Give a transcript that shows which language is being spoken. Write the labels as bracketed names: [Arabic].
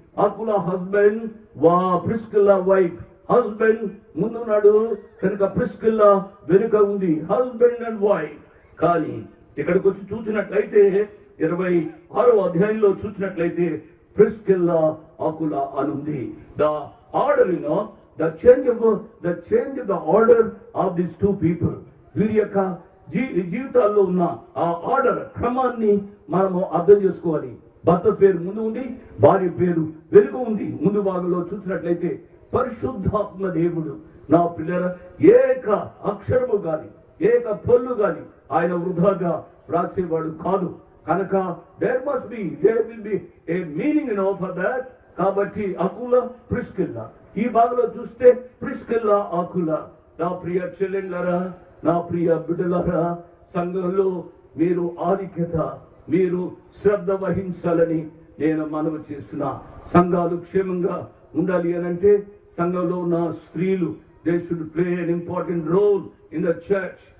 [Telugu] అకుల husband, Priscilla wife. Husband ముందున్నాడు కనుక Priscilla వెనుక ఉంది, [English] Husband and wife. [Telugu] కానీ ఇక్కడికి వచ్చి చూసినట్లయితే 26వ అధ్యాయంలో చూసినట్లయితే ప్రిస్కిల్లా అకుల అనుంది. [English] The order the change of the order of these two people. [Telugu] వీరి యొక్క జీవితాల్లో ఉన్న ఆ ఆర్డర్, క్రమాన్ని మనము అర్థం చేసుకోవాలి. భర్త పేరు ముందు ఉంది, భార్య పేరు వెనుక ఉంది. ముందు భాగంలో చూసినట్లయితే పరిశుద్ధాత్మ దేవుడు. నా పిల్లల ఏక అక్షరము గాని ఏక పొల్లు గాని ఆయన వృధాగా రాసేవాడు కాదు. [English] కనుక there will be a meaning for that. [Telugu] కాబట్టి అకుల ప్రిస్కిల్లా, ఈ భాగంలో చూస్తే ప్రిస్కిల్లా అకుల. నా ప్రియ చెల్లెళ్ళరా, నా ప్రియ బిడ్డలారా, సంఘంలో మీరు ఆధిక్యత, మీరు శ్రద్ధ వహించాలని నేను మనవి చేస్తున్నా. సంఘాలు క్షేమంగా ఉండాలి అనంటే సంఘంలో ఉన్న స్త్రీలు [English] They should play an important role in the church.